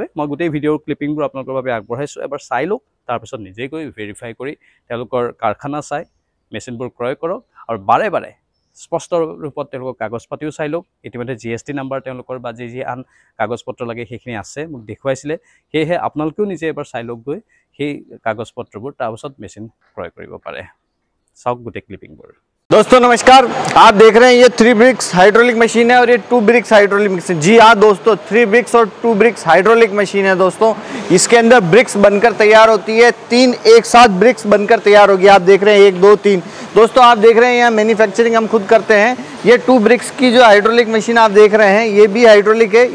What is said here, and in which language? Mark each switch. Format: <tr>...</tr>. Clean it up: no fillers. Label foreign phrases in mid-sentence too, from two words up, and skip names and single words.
<as>মই গোটেই ভিডিঅ'ৰ ক্লিপিংবোৰ আপোনালোকৰ বাবে আগবঢ়াইছোঁ, এবাৰ চাই লওক। তাৰপিছত নিজেই গৈ ভেৰিফাই কৰি তেওঁলোকৰ কাৰখানা চাই মেচিনবোৰ ক্ৰয় কৰক, আৰু বাৰে বাৰে স্পষ্ট ৰূপত তেওঁলোকৰ কাগজ পাতিও চাই লওক। ইতিমধ্যে GST নাম্বাৰ তেওঁলোকৰ বা যি আন কাগজ পত্ৰ লাগে সেইখিনি আছে, মোক দেখুৱাইছিলে। সেয়েহে আপোনালোকেও নিজে এবাৰ চাই লওক গৈ সেই কাগজ পত্ৰবোৰ, তাৰপাছত মেচিন ক্ৰয় কৰিব পাৰে। চাওক গোটেই ক্লিপিংবোৰ।</as> <hi>दोस्तों नमस्कार, आप देख रहे हैं ये 3</hi> <en>bricks hydraulic machine</en> <hi>है और ये 2</hi> <en>bricks hydraulic machine.</en> <hi>जी हाँ दोस्तों, 3 ब्रिक्स और 2</hi> <en>bricks hydraulic machine</en> <hi>है दोस्तों। इसके अंदर ब्रिक्स बनकर तैयार होती है, 3 एक साथ ब्रिक्स बनकर तैयार होगी। आप देख रहे हैं 1 2 3। दोस्तों आप देख रहे हैं यहाँ मैन्युफैक्चरिंग हम खुद करते हैं। ये 2 ब्रिक्स की जो</hi> <en>hydraulic machine</en> <hi>आप देख रहे हैं ये भी हाइड्रोलिक है।</hi>